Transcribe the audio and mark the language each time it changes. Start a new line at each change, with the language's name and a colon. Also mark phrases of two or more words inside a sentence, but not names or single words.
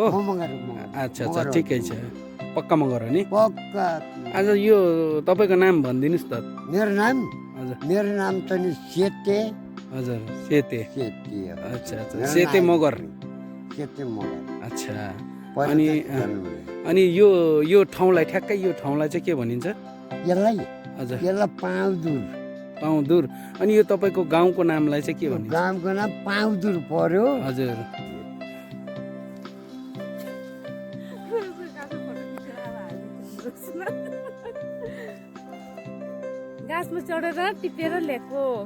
Nepali: अच्छा अच्छा, ठिकै छ. पक्का मगर हो नि? पक्का. आज यो तपाईँको नाम भनिदिनुहोस् त. मेरो नाम हजुर त नि सेते. हजुर, सेते. सेते. अच्छा अच्छा, सेते मगर. सेते मगर. अच्छा. अनि यो ठाउँलाई, ठ्याक्कै यो ठाउँलाई चाहिँ के भनिन्छ? यसलाई हजुर, पाउँदुर. पाउँदुर. अनि यो तपाईँको गाउँको नामलाई चाहिँ के भनिन्छ? गाउँको नाम पाउँदुर पर्यो. हजुर. गाछमा चढेर टिपेर ल्याएको.